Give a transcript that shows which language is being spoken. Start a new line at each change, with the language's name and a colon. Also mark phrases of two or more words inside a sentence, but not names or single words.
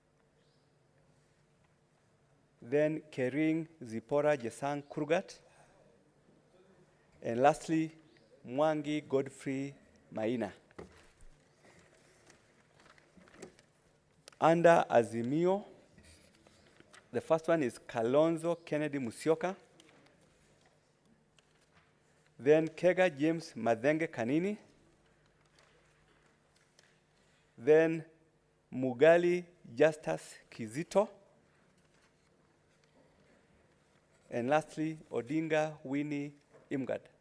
English: Then Kering Zipora Jesang Kurgat. And lastly, Mwangi Godfrey Maina. Under Azimio, the first one is Kalonzo Kennedy Musyoka. Then Kega James Madenge Kanini. Then Mugali Justus Kizito. And lastly, Odinga Winnie Imgad.